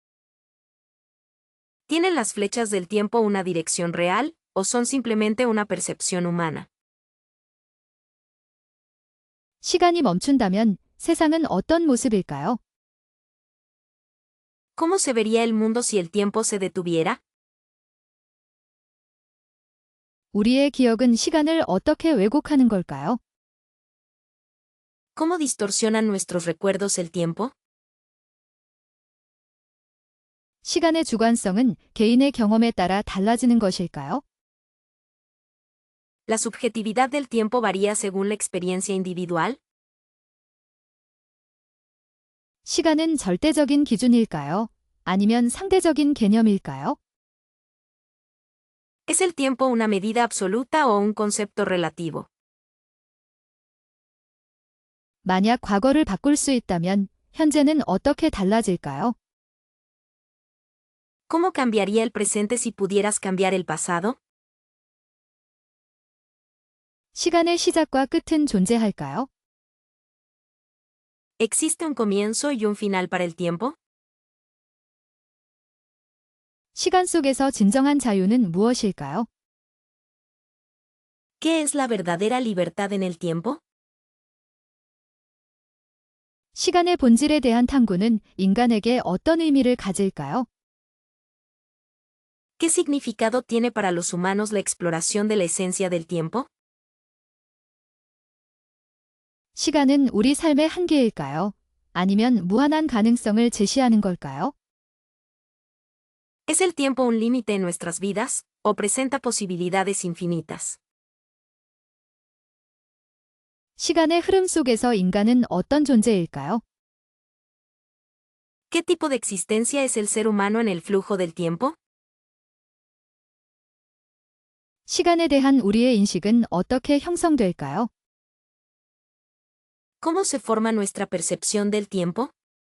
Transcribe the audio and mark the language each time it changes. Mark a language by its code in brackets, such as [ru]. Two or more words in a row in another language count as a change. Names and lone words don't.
[es] ¿Tienen las flechas del tiempo una dirección real, o son simplemente una percepción humana? [ko] 시간이 멈춘다면 세상은 어떤 모습일까요? [es] ¿Cómo se vería el mundo si el tiempo se detuviera? [ko] 우리의 기억은 시간을 어떻게 왜곡하는 걸까요? [es] ¿Cómo distorsionan nuestros recuerdos el tiempo? [ko] 시간의 주관성은 개인의 경험에 따라 달라지는 것일까요? [es] ¿La subjetividad del tiempo varía según la experiencia individual? [ko] 시간은 절대적인 기준일까요? 아니면 상대적인 개념일까요? [es] ¿Es el tiempo una medida absoluta o un concepto relativo? [ko] 만약 과거를 바꿀 수 있다면 현재는 어떻게 달라질까요? [es] ¿Cómo cambiaría el presente si pudieras cambiar el pasado? [ko] 시간의 시작과 끝은 존재할까요? [es] ¿Existe un comienzo y un final para el tiempo? [ko] 시간 속에서 진정한 자유는 무엇일까요? [es] ¿Qué es la verdadera libertad en el tiempo? [ko] 시간의 본질에 대한 탐구는 인간에게 어떤 의미를 가질까요? [es] ¿Qué significado tiene para los humanos la exploración de la esencia del tiempo? [ko] 시간은 우리 삶의 한계일까요? 아니면 무한한 가능성을 제시하는 걸까요? [es] ¿Es el tiempo un límite en nuestras vidas, o presenta posibilidades infinitas? [ko] 시간의 흐름 속에서 인간은 어떤 존재일까요? [es] ¿Qué tipo de existencia es el ser humano en el flujo del tiempo? [ko] 시간에 대한 우리의 인식은 어떻게 형성될까요? [es] ¿Cómo se forma nuestra percepción del tiempo?